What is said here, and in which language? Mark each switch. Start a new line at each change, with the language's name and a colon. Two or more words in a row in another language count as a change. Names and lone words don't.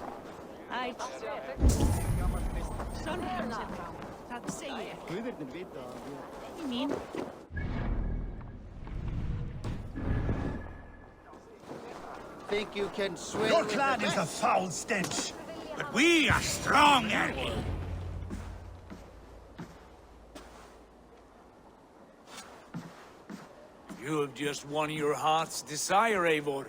Icelandic: Það segi ég. Guðirnir vita að við... Ekki mín.
English: Think you can swing... Your clan is a foul stench, but we are strong and... You have just won your heart's desire, Eivor.